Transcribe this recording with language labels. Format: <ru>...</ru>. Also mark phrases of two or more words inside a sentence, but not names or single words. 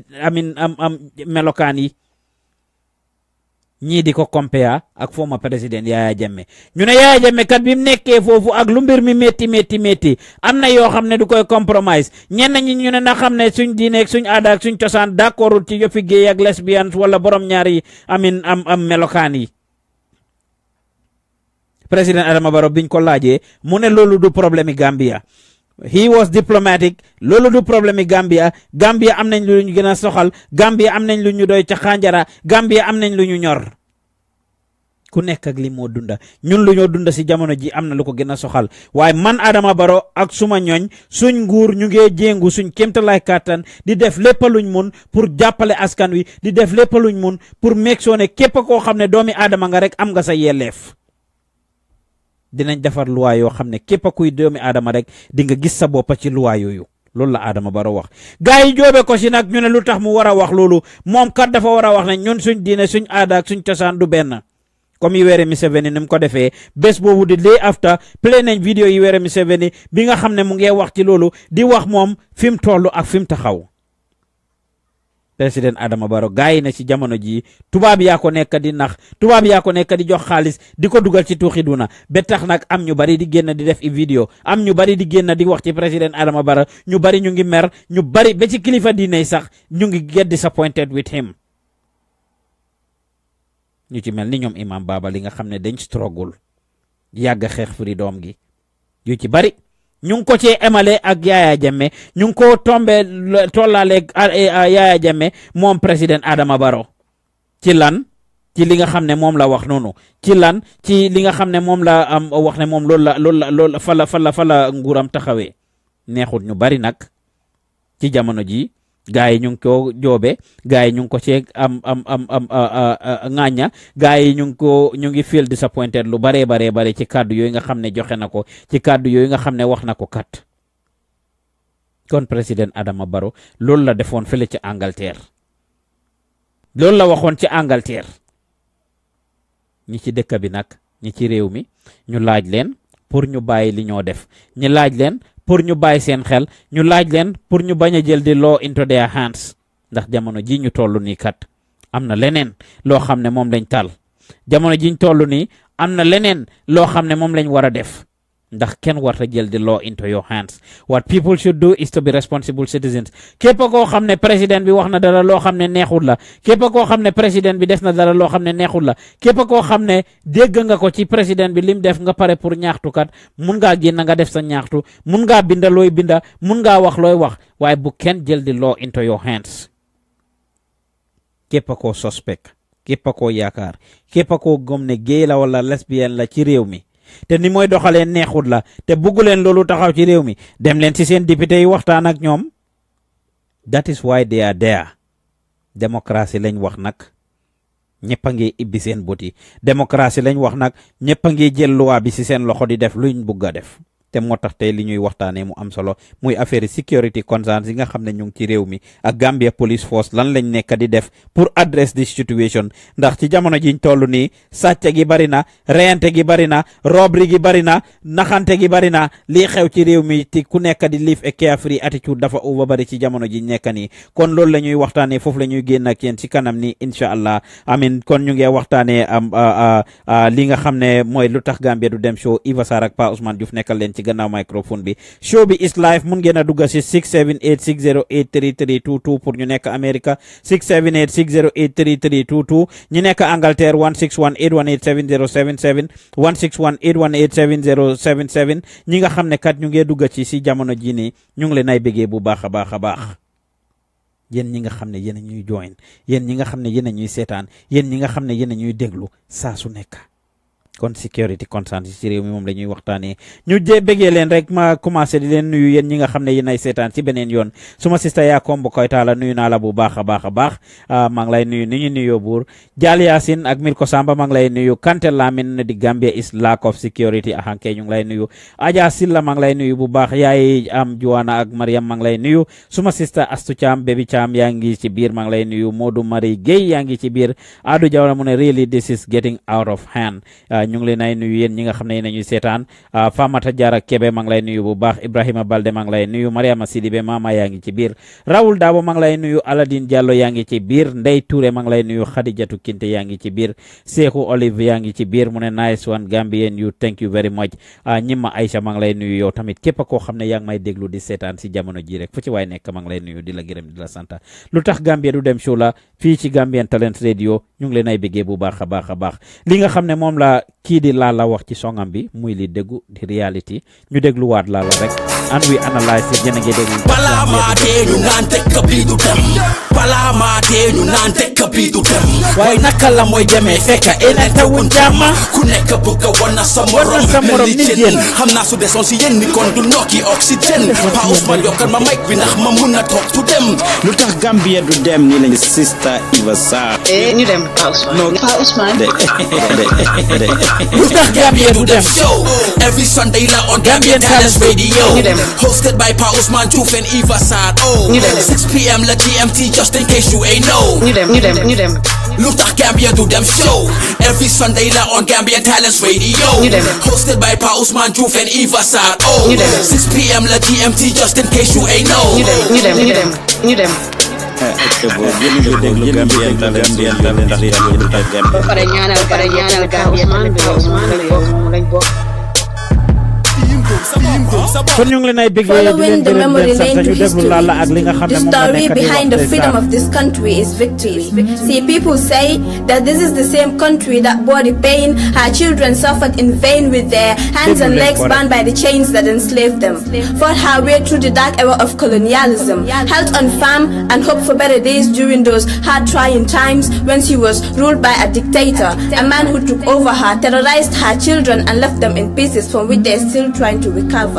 <wo>am melokaan yi ñii di ko compare ak former président Yaya Jammeh ñu ne Yaya Jammeh kat bi mu nekkee foofu ak lu mbir mi métti am na yoo xam ne du koy compromise ñenn ñi ñu ne na xam ne suñ diine ak suñ aada ak suñ cosaan d'accordul ci yëfi gay ak lesbian wala borom ñaari am melokaan yi président Adama Barrow biñ ko laajee mu ne loolu du problème yi Gambia</wo> <en>he was diplomatic</en> <wo>loolu du problème yi Gambia am nañ lu ñu gën a soxal Gambia am nañ lu ñu doy ca xànjara Gambia am nañ lu ñu ñor ku nekk ak li moo dunda ñun lu ñoo dunda si jamono ji am na lu ko gën a soxal waaye man Adama Barrow ak suma ñooñ suñ nguur ñu ngee jéngu suñ kéemtalaay kàttan di def lépp luñ mun pour jàppale askan wi di def lépp luñ mun pour</wo> <en>make sure</en> <wo>ne képp koo xam ne doomi Adama nga rek am nga sa yelleef dinañ defar loi yoo xam ne képp kuy doomi aadama rek di nga gis sa bopp ci loi yooyu loolu la Adama Barrow wax gars yi joobe ko si nag ñu ne lu tax mu war a wax loolu moom kat dafa war a wax ne ñun suñ diine suñ aada ak suñ cosaan du benn comme Yoweri Museveni ni mu ko defee bés boobu di</wo> <en>day after</en> <wo>play nañ vidéo Yoweri Museveni bi nga xam ne mu ngi wax ci loolu di wax moom fi mu toll ak fi mu taxaw président Adama Barrow gars yi ne ci jamono jii tubaab yaa ko nekk di nax tubaab yaa ko nekk di jox xaalis di ko dugal ci tuuxi duna ba tax nag am ñu bari di génn di def i vidéo am ñu bari di génn di wax ci président Adama Barrow ñu bari ñu ngi mer ñu bari ba ci kilifa diine sax ñu ngi</wo> <en>get disappointed with him</en> <wo>ñu ci mel ni ñoom Imam Baba li nga xam ne dañ struggle yàgg xeex freedom gi yu ci bari ñu ngi ko cee emale ak Yaya Jammeh ñu ngi ko tollaale Yaya Jammeh moom président Adama Barrow ci lan ci li nga xam ne moom la wax noonu ci lan ci li nga xam ne moom la am wax ne moom loolu la fa la nguuram taxawee neexut ñu bari nag ci jamono ji gaa yi ñu ngi ko joobe gaa yi ñu ngi ko cee ŋaaña gaa yi ñu ngi</wo> <en>feel disappointed</en> <wo>lu bare ci kàddu yooyu nga xam ne joxe na ko ci kàddu yooyu nga xam ne wax na ko kat kon président Adama Barrow loolu la defoon fële ci Angleterre loolu la waxoon ci Angleterre ñi ci dëkk bi nag ñi ci réew mi ñu laaj leen pour ñu bàyyi li ñoo def ñu laaj leen pour ñu bàyyi seen xel ñu laaj leen pour ñu bañ a jël di law</wo> <en>into their hands</en> <wo>ndax jamono ji ñu toll nii kat am na leneen loo xam ne moom lañ tal jamono ji ñu toll nii am na leneen loo xam ne moom lañ war a def ndax kenn warta jël di law</wo> <en>into your hands what people should do is to be responsible citizens</en> <wo>képp koo xam ne président bi wax na dara loo xam ne neexul la képp koo xam ne président bi des na dara loo xam ne neexul la képp koo xam ne dégg nga ko ci président bi lim def nga pare pour ñaaxtukat mun ngaa génn nga def sa ñaaxtu mun ngaa binda looy binda mun ngaa wax looy wax waaye bu kenn jël di law</wo> <en>into your hands</en> <wo>képp koo suspect képp koo yaakaar képp koo gëm ne gay la wala lesbienne la ci réew mi te ni mooy doxalee neexut la te bugg leen loolu taxaw ci réew mi dem leen ci seen député yi waxtaan ak ñoom</wo> <en>that is why they are there</en> <wo>démocratie lañ wax nag ñëpp a ngi ibbi seen bët yi démocratie lañ wax nag ñëpp a ngi jël loi bi ci seen loxo di def luñ bugg a def te moo tax tey li ñuy waxtaanee mu am solo muy affaire</wo> <en>security concerns</en> <wo>yi nga xam ne ñu ngi ci réew mi ak Gambia Police Force lan lañ nekk di def pour</wo> <en>address this situation</en> <wo>ndax ci jamono jiñ toll nii sàcc gi bari na reyante gi bari na robbery gi bari na naxante gi bari na lii xew ci réew mi ti ku nekk di</wo> <en>live a carefree attitude</en> <wo>dafa over bari ci jamono jiñ nekk nii kon loolu la ñuy waxtaanee foofu la ñuy génn ak yéen ci kanam ni</wo> <ar>incha allah</ar> <wo>amin kon ñu ngi waxtaanee li nga xam ne mooy lu tax Gambia du dem show Iva Sarr ak Pa Ousmane Diouf nekkal leen ci gannaaw microphone bi show bi</wo> <en>is live</en> <wo>mun ngeen a dugg si 678608332 pour ñu nekk America 678608332 ñu nekk Angleterre 161818707 161818707 ñi nga xam ne kat ñu ngi dugg ci si jamono ji nii ñu ngi leen ay bëggee bu baax a baax a baax yéen ñi nga xam ne yéen a ñuy join yéen ñi nga xam ne yéen a ñuy seetaan yéen ñi nga xam ne yéen a ñuy déglu saa su nekk kon</wo> <en>security concerns</en> <wo>ci réew mi moom la ñuy waxtaanee ñu bëggee leen rek ma commencé di leen nuyu yéen ñi nga xam ne yéen ay seetaan ci beneen yoon suma sista yaa kombo koy taala nuyu naa la bu baax a baax a baax maa ngi lay nuyu ni ñu nuyoo buur Jaal Yaasin ak Mirko Samba maa ngi lay nuyu Kanté Lamine di Gambia</wo> <en>is lack of security</en> <wo>ahankee ñu ngi lay nuyu Aja Silla maa ngi lay nuyu bu baax yaay am Juwana ak Mariam maa ngi lay nuyu suma sista Astu Caam Baby Caam yaa ngi ci biir maa ngi lay nuyu Modou Marie Gueye yaa ngi ci biir Adu Jawla mu ne</wo> <en>really this is getting out of hand</en> <wo>ñu ngi leen ay nuyu yéen ñi nga xam ne yéen ñuy seetaan Famata Diarra Kebe maa ngi lay nuyu bu baax Ibrahima Balde maa ngi lay nuyu Mariama Sidibe Mama yaa ngi ci biir Raoul Dabo maa ngi lay nuyu Aladine Diallo yaa ngi ci biir Ndey Touré maa ngi lay nuyu Khadijatu Kinte yaa ngi ci biir Seeku Olive yaa ngi ci biir mu ne</wo> <en>nice one Gambian you thank you very much</en> <wo>ñimma Aïcha maa ngi lay nuyu yow tamit képp koo xam ne yaa ngi may déglu di seetaan si jamono ji rek fu ci waay nekk maa ngi lay nuyu di la gërëm di la santa lu tax Gambia du dem show la fii ci Gambian Talents Radio ñu ngi leen ay bëggee bu baax a baax a baax li nga xam ne moom la kii di la wax ci songam bi muy li déggu di reality ñu dégluwaat la rek</wo> <en>and we analyze it</en> <wo>yéen a ngi déglu balaa maa dee ñu naan tekk bii du dem balaa maa dee ñu naan tekk bii du dem waaye naka la mooy demee fekka elente wuñ jàmma ku nekk bëgg a wana sa morom mel ni jën xam naa su desoon si yéen ni kon du nokki oxygène Pa Ousmane yokkal ma mic bi ndax ma mun na toog tu dem lu tax Gambia du dem nii lañu Sister Eva Sarr ñu dem Pa Ousmane</wo> <en>lu tax Gambia du dem show every Sunday la on Gambian Talents Radio hosted by Pa Ousmane Diouf and Eva Sarr 6 p.m. la GMT just in case you ain't know</en> <wo>ñu dem</wo> <en>Lutakh Gambia do them show every Sunday la on Gambian Talents Radio hosted by Pa Ousmane Diouf and Eva Sarr 6 p.m. la GMT just in case you ain't know</en> <wo>ñu dem pare ñaanal Gambia lañ bokk</wo> <en>Following the memory lane to history, the story behind the freedom of this country is victory. See, people say that this is the same country that bore the pain her children suffered in vain with their hands and legs bound by the chains that enslaved them, fought her way through the dark era of colonialism, held on farm and hoped for better days during those hard trying times when she was ruled by a dictator, a man who took over her, terrorized her children and left them in pieces from which they're still trying to recover.</en>